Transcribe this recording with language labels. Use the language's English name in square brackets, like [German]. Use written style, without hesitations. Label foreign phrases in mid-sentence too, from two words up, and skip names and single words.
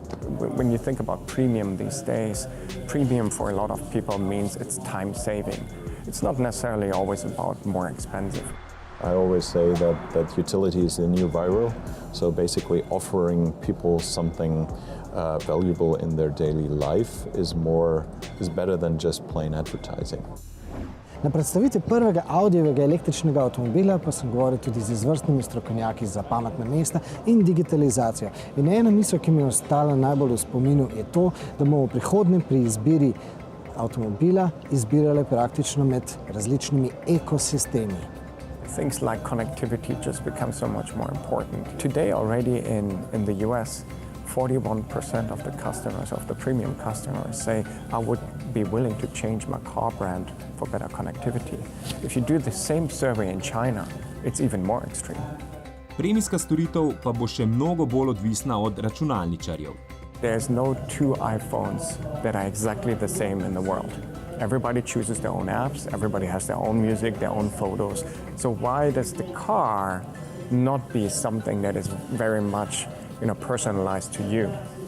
[English] When you think about premium these days, premium for a lot of people means it's time saving. It's not necessarily always about more expensive. I always say that utility is the new viral, so basically offering people something valuable in their daily life is better than just plain advertising. [Slovenian] Na predstavitvi prvega Audijevega električnega avtomobila pa sem govoril tudi z izvrstnimi strokovnjaki za pametna mesta in digitalizacijo. In ena misel, ki mi je ostala najbolj v spominu, je to, da bomo v prihodnje pri izbiri avtomobila izbirali praktično med različnimi ekosistemi. [English] Things like connectivity just become so much more important. Today already in the US, 41% of the customers, of the premium customers, say, I would be willing to change my car brand for better connectivity. If you do the same survey in China, it's even more extreme. [Slovenian] Premijska storitev pa bo še mnogo bolj odvisna od računalničarjev. [English] There's no two iPhones that are exactly the same in the world. Everybody chooses their own apps, everybody has their own music, their own photos. So why does the car not be something that is very much personalized to you?